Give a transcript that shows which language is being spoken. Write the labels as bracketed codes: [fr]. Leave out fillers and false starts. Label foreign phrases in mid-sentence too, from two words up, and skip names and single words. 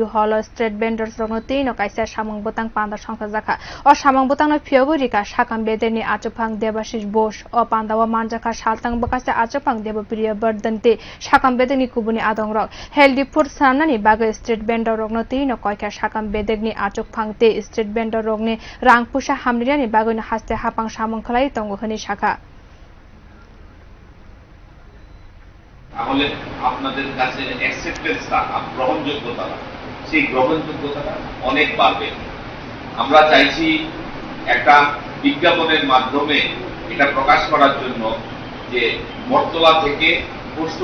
[trp] hall [en] street vendors [trp] rognote no kaisa samung bwtang panda sangchajakha o samung bwtang no phiyogwi rikha sakham bedek ni achukphang Debashish Bose o panda o manjakha salthang bwkhaste achukphang Debapriya Bardhan te sakham bedek ni kubuni adongrok [en] healthy food [trp] swnamnani bagwi [en] street vendor [trp] rognote no koikha sakham bedek ni achukphang te [en] street vendor [trp] rogni rang puisa hamsarina ni bagwi no haste haphang samung khlai tongo শাখা [bn] তাহলে আপনাদের কাছে অ্যাকসেপ্টেন্সটা গ্রহণযোগ্যতা সেই গ্রহণযোগ্যতাটা অনেক বাড়বে। আমরা চাইছি একটা বিজ্ঞাপনের মাধ্যমে এটা প্রকাশ করার জন্য যে বটতলা থেকে পোস্ট